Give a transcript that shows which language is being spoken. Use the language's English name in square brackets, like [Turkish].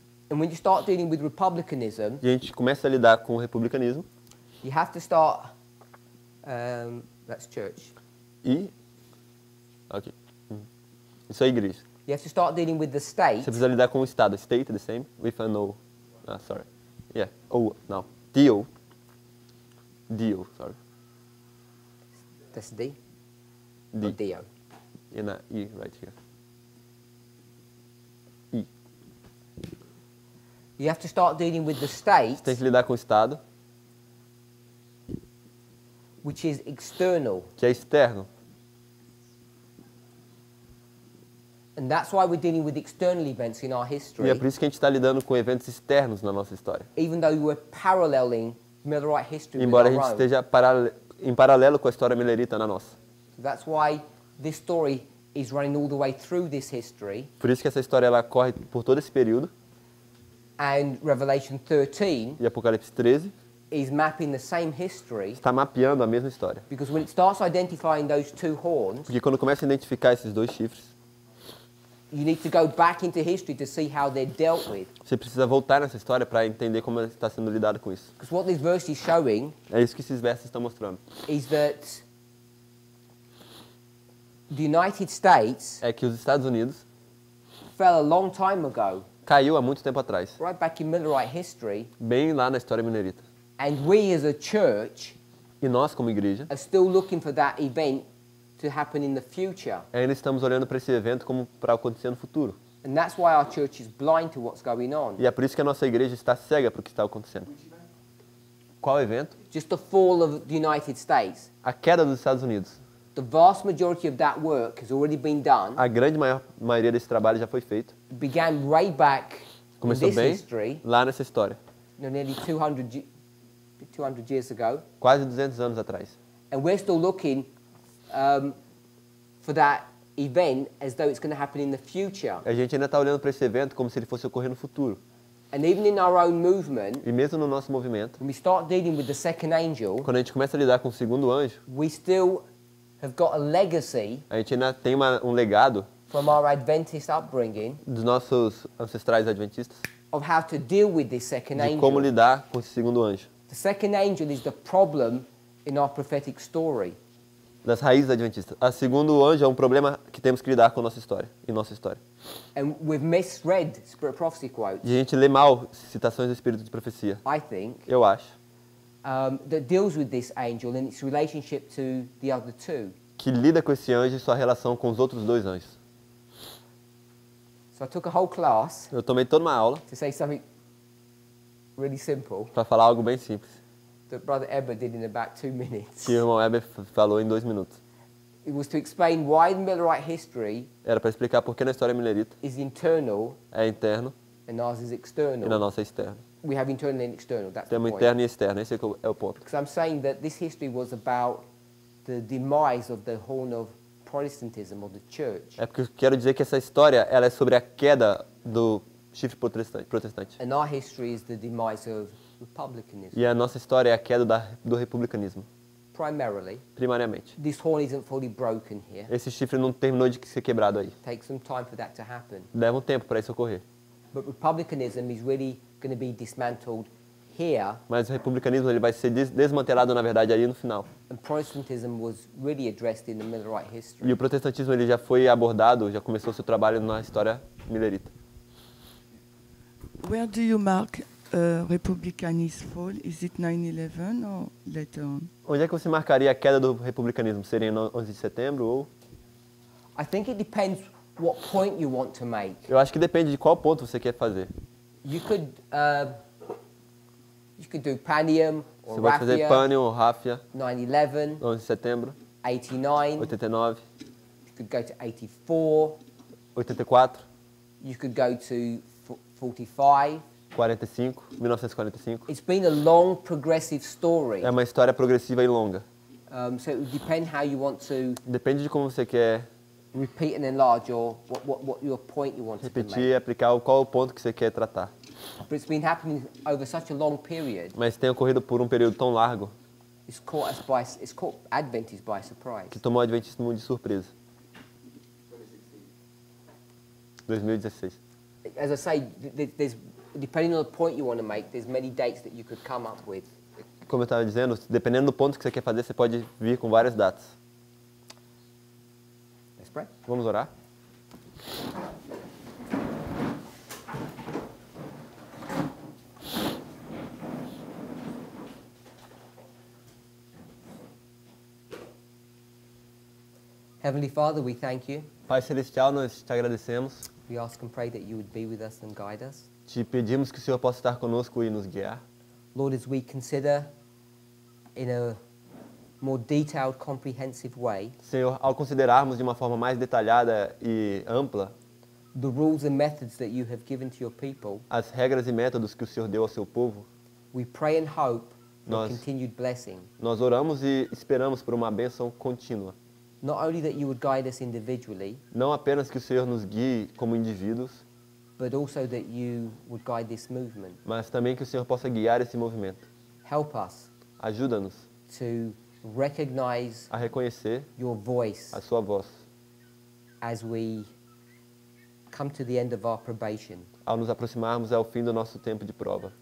[English] And when you start dealing with republicanism, [Portuguese] E a gente começa a lidar com o republicanismo [English] you have to start, that's church. [Portuguese] e... Ok. Isso é igreja. [English] You have to start dealing with the state. [Portuguese] Você precisa lidar com o Estado. [English] State, the same, with an O. Ah, sorry. Yeah, O, não. D-O. D-O, sorry. That's D. D. Or D-O. And a E right here. [Portuguese] E. [English] You have to start dealing with the state, [Portuguese] Você tem que lidar com o Estado, [English] which is external. [Portuguese] que é externo. [English] And that's why we're dealing with external events in our [Portuguese] E [English] history, [Portuguese] é por isso que a gente está lidando com eventos externos na nossa história. [English] even though we're paralleling Millerite history with [Portuguese] Embora a [English] our [Portuguese] gente [English] own. [Portuguese] esteja em paralelo com a história milerita na nossa. [English] So that's why this story is running all the way through this history. [Portuguese] Por isso que essa história ela corre por todo esse período. [English] And Revelation 13 [Portuguese] E Apocalipse 13 [English] is mapping the same history, [Portuguese] está mapeando a mesma história. [English] because when it starts identifying those two horns, [Portuguese] Porque quando começa a identificar esses dois chifres, [English] you need to go back into history to see how they're dealt with. [Portuguese] você precisa voltar nessa história para entender como está sendo lidado com isso. [English] Because what this verse is showing [Portuguese] É isso que esses versos estão mostrando. [English] is that the United States [Portuguese] É que os Estados Unidos [English] fell a long time ago, [Portuguese] caiu há muito tempo atrás, [English] right back in Millerite history, [Portuguese] bem lá na história minerita. [English] and we as a church [Portuguese] E nós, como igreja, [English] are still looking for that event to happen in the future. [Portuguese] ainda estamos olhando para esse evento como para acontecer no futuro. [English] And that's why our church is blind to what's going on. [Portuguese] E é por isso que a nossa igreja está cega para o que está acontecendo. Qual evento? [English] Just the fall of the United States. [Portuguese] A queda dos Estados Unidos. [English] The vast majority of that work has already been done. [Portuguese] A grande maioria desse trabalho já foi feito. [English] It began way back in [Portuguese] Começou [English] this [Portuguese] bem [English] history, [Portuguese] lá nessa história, [English] nearly 200 years ago. [Portuguese] quase 200 anos atrás. [English] And we're still looking for that event as though it's going to happen in the future. [Portuguese] A gente ainda está olhando para esse evento como se ele fosse ocorrer no futuro. [English] And even in our own movement, [Portuguese] E mesmo no nosso movimento, [English] when we start dealing with the second angel, [Portuguese] quando a gente começa a lidar com o segundo anjo, [English] we still have got a legacy [Portuguese] a gente ainda tem um legado [English] from our Adventist upbringing [Portuguese] dos nossos ancestrais adventistas [English] of how to deal with this second [Portuguese] de como [English] angel. [Portuguese] lidar com esse segundo anjo. [English] The second angel is the problem in our prophetic story. [Portuguese] Das raízes adventistas. A segundo anjo é um problema que temos que lidar com nossa história, em nossa história. [English] And we've misread Spirit of Prophecy quotes, [Portuguese] E a gente lê mal citações do Espírito de Profecia. [English] I think, [Portuguese] Eu acho. [English] That deals with this angel and its relationship to the other two. [Portuguese] Que lida com esse anjo e sua relação com os outros dois anjos. [English] So I took a whole class [Portuguese] Eu tomei toda uma aula [English] to say something really simple [Portuguese] para falar algo bem simples, [English] that Brother Eber did in about 2 minutes. [Portuguese] que o irmão Weber falou em 2 minutos. [English] It was to explain why the Millerite history [Portuguese] Era para explicar por que na história milerita [English] is internal [Portuguese] é interno [English] and ours is [Portuguese] e na [English] external. [Portuguese] nossa é externo. [English] We have internal and external, that's the [Portuguese] Temos [English] point. [Portuguese] interno e externo, esse é o ponto. [English] Because I'm saying that this history was about the demise of the horn of Protestantism, of the church. [Portuguese] É porque eu quero dizer que essa história ela é sobre a queda do chifre protestante. [English] And our history is the demise of republicanism. [Portuguese] E a nossa história é a queda do republicanismo, [English] Primarily, [Portuguese] primariamente. [English] this horn isn't fully broken here. [Portuguese] Esse chifre não terminou de ser quebrado aí. [English] Takes some time for that to happen. [Portuguese] Leva um tempo para isso ocorrer. [English] But republicanism is really going to be dismantled here, [Portuguese] Mas o republicanismo ele vai ser desmantelado, na verdade, ali no final. [English] and Protestantism was really addressed in the Millerite history. [Portuguese] E o protestantismo ele já foi abordado, já começou seu trabalho na história milerita. [English] Where do you mark republicanism fall? Is it 9/11 or later on? [Portuguese] Onde é que você marcaria a queda do republicanismo? Seria no 11 de setembro ou... [English] I think it depends what point you want to make. [Portuguese] Eu acho que depende de qual ponto você quer fazer. [English] You could do Panium or [Portuguese] Você pode fazer [English] Raffia, [Portuguese] Pânium ou Ráfia, [English] 9/11, [Portuguese] 11 de setembro, [English] 89. [Portuguese] 89, [English] You could go to 84. [Portuguese] 84, [English] You could go to 45. [Portuguese] 45, 1945. [English] It's been a long, progressive story. [Portuguese] É uma história progressiva e longa. [English] So it would depend how you want to [Portuguese] Depende de como você quer [English] repeat and enlarge your what your point you want to [Portuguese] repetir [English] make. [Portuguese] e aplicar qual o ponto que você quer tratar. [English] But it's been happening over such a long period. [Portuguese] Mas tem ocorrido por um período tão largo [English] It's caught Adventists by surprise. [Portuguese] que tomou o adventismo de surpresa. [English] 2016. As I say, there's depending on the point you want to make, there's many dates that you could come up with. [Portuguese] Como eu estava dizendo, dependendo do ponto que você quer fazer, você pode vir com várias datas. [English] Let's pray. [Portuguese] Vamos orar? [English] Heavenly Father, we thank you. [Portuguese] Pai Celestial, nós te agradecemos. [English] We ask and pray that you would be with us and guide us. [Portuguese] Te pedimos que o Senhor possa estar conosco e nos guiar. [English] Lord, as we consider in a more detailed, comprehensive way [Portuguese] Senhor, ao considerarmos de uma forma mais detalhada e ampla [English] the rules and methods that you have given to your people, [Portuguese] as regras e métodos que o Senhor deu ao seu povo, [English] we pray and hope for [Portuguese] Nós- [English] continued blessing. [Portuguese] nós oramos e esperamos por uma bênção contínua. [English] Not only that you would guide us individually, [Portuguese] Não apenas que o Senhor nos guie como indivíduos, [English] but also that you would guide this movement. [Portuguese] mas também que o Senhor possa guiar esse movimento. [English] Help us [Portuguese] Ajuda-nos [English] to recognize [Portuguese] a reconhecer [English] your voice [Portuguese] a sua voz [English] as we come to the end of our probation, [Portuguese] ao nos aproximarmos ao fim do nosso tempo de prova,